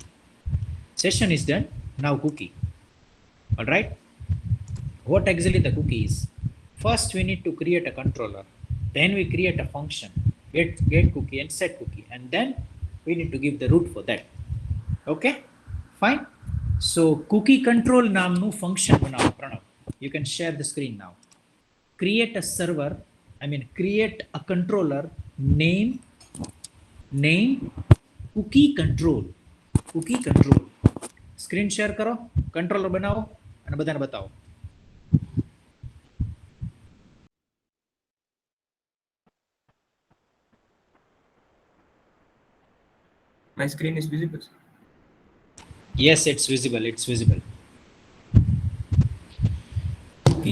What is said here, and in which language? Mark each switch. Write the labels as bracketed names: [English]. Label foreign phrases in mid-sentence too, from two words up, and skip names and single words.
[English] Session is done. Now cookie. All right. What exactly the cookie is? First, we need to create a controller. Then we create a function, get cookie and set cookie, and then we need to give the root for that. Okay, fine. So cookie control નામનું function બનાવો પ્રણવ. You can share the screen now. Create a server. I mean, create a controller. Name cookie control. Cookie control. Screen share [Gujarati] કરો. Controller બનાવો અને બધાને બતાવો. [English] My screen is visible, sir. Yes, it's visible. It's visible. Cookie